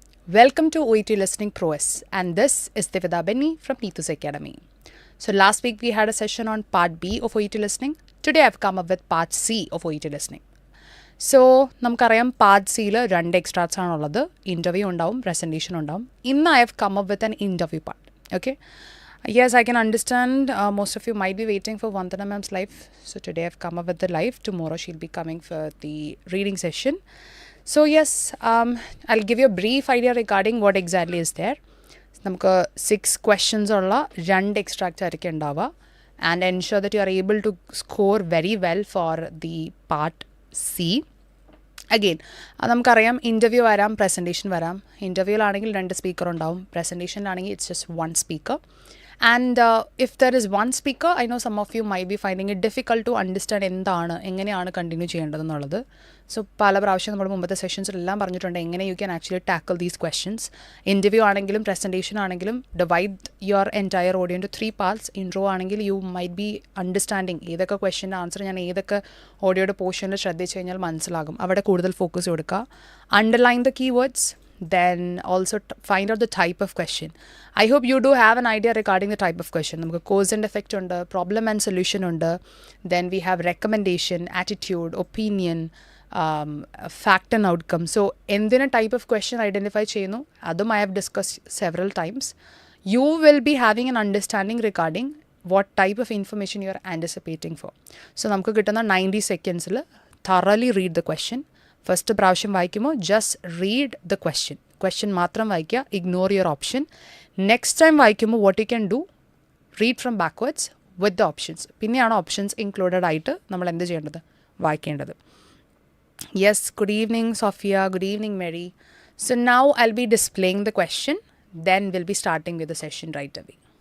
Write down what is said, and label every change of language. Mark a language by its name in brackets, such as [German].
[English] Welcome to OET Listening Pro-S, and this is Divida Benny from Neethu's Academy. So last week we had a session on part B of OET Listening. Today I've come up with part C of OET Listening. [Malayalam] So നമുക്കറിയാം part സിയിൽ 2 extracts ആണുള്ളത്. Interview ഉണ്ടാവും, presentation ഉണ്ടാവും. [English] ഇന്ന് I have come up with an interview part. Okay, yes, I can understand most of you might be waiting for Vandana ma'am's live. So today I've come up with the live. Tomorrow she'll be coming for the reading session. So yes, I'll give you a brief idea regarding what exactly is there. [Malayalam] നമുക്ക് 6 questions ഉള്ള 2 extract ആയിരിക്കും ഉണ്ടാവുക. [English] And ensure that you are able to score very well for the part C. [Malayalam] Again നമുക്കറിയാം interview വരാം, presentation വരാം. ഇൻ്റർവ്യൂവിലാണെങ്കിൽ 2 speaker ഉണ്ടാവും, പ്രസൻറ്റേഷനിലാണെങ്കിൽ [English] It's just 1 speaker. And if there is one speaker, I know some of you might be finding it difficult to understand [Malayalam] എങ്ങനെയാണ് continue ചെയ്യേണ്ടതെന്നുള്ളത്. So പല പ്രാവശ്യം നമ്മൾ മുമ്പത്തെ സെഷൻസിലെല്ലാം പറഞ്ഞിട്ടുണ്ട് എങ്ങനെ [English] You can actually tackle these questions. [Malayalam] Interview ആണെങ്കിലും presentation ആണെങ്കിലും [English] Divide your entire audio into 3 parts. [Malayalam] Intro ആണെങ്കിൽ [English] you might be understanding [Malayalam] ഏതൊക്കെ ക്വസ്റ്റ്യൻ്റെ ആൻസർ ഞാൻ ഏതൊക്കെ ഓഡിയോയുടെ പോർഷനിൽ ശ്രദ്ധിച്ച് കഴിഞ്ഞാൽ മനസ്സിലാകും. അവിടെ കൂടുതൽ ഫോക്കസ് കൊടുക്കുക. [English] Underline the keywords. Then also find out the type of question. I hope you do have an idea regarding the type of question. നമുക്ക് cause and effect ഉണ്ട്, problem and solution ഉണ്ട്, then we have recommendation, attitude, opinion, fact and outcome. So [Malayalam] എന്തിന് [English] type of question identify ചെയ്യുന്നു അതും I have discussed several times. You will be having an understanding regarding what type of information you are anticipating for. So [Malayalam] നമുക്ക് കിട്ടുന്ന [English] 90 secondsൽ thoroughly read the question. First [Malayalam] പ്രാവശ്യം വായിക്കുമ്പോൾ [English] just read the question [Malayalam] മാത്രം വായിക്കുക, [English] Ignore your option. Next time [Malayalam] വായിക്കുമ്പോൾ [English] What you can do, read from backwards with the options. [Malayalam] പിന്നെയാണ് options included ആയിട്ട് നമ്മൾ എന്ത് ചെയ്യേണ്ടത്, വായിക്കേണ്ടത്. [English] Yes, good evening Sophia, good evening Mary. So now I will be displaying the question, then will be starting with the session right away.